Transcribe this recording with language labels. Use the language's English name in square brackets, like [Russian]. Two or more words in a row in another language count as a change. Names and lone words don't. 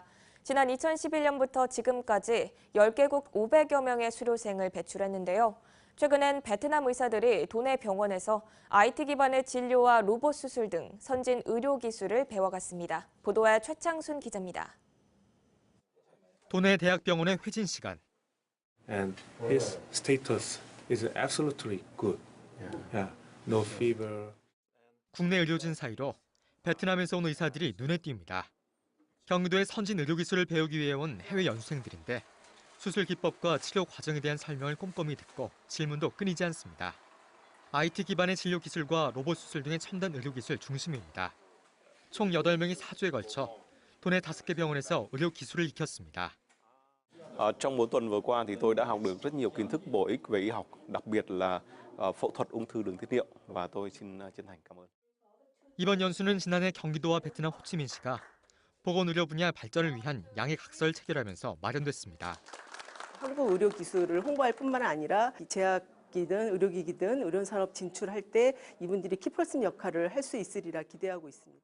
[Korean] 지난 2011년부터 지금까지 10개국 500여 명의 수료생을 배출했는데요. 최근엔 베트남 의사들이 도내 병원에서 IT 기반의 진료와 로봇 수술 등 선진 의료 기술을 배워갔습니다. 보도에 최창순 기자입니다. 도내 대학병원의 회진 시간. [English] And his status is absolutely good. Yeah, no fever. [Korean] 국내 의료진 사이로 베트남에서 온 의사들이 눈에 띕니다. 경기도의 선진 의료 기술을 배우기 위해 온 해외 연수생들인데 수술 기법과 치료 과정에 대한 설명을 꼼꼼히 듣고 질문도 끊이지 않습니다. IT 기반의 진료 기술과 로봇 수술 등의 첨단 의료 기술 중심입니다. 총 8명이 4주에 걸쳐 도내 5개 병원에서 의료 기술을 익혔습니다. [Vietnamese] Trong mỗi tuần vừa qua thì tôi đã học được rất nhiều kiến thức bổ ích về y học, đặc biệt là phẫu thuật ung thư đường tiết niệu và tôi xin chân thành cảm ơn. [Korean] 이번 연수는 지난해 경기도와 베트남 호치민시가 보건의료 분야 발전을 위한 양해각서를 체결하면서 마련됐습니다. 한국 의료 기술을 홍보할 뿐만 아니라 제약이든 의료기기든 의료산업 진출할 때 이분들이 키퍼슨 역할을 할 수 있으리라 기대하고 있습니다.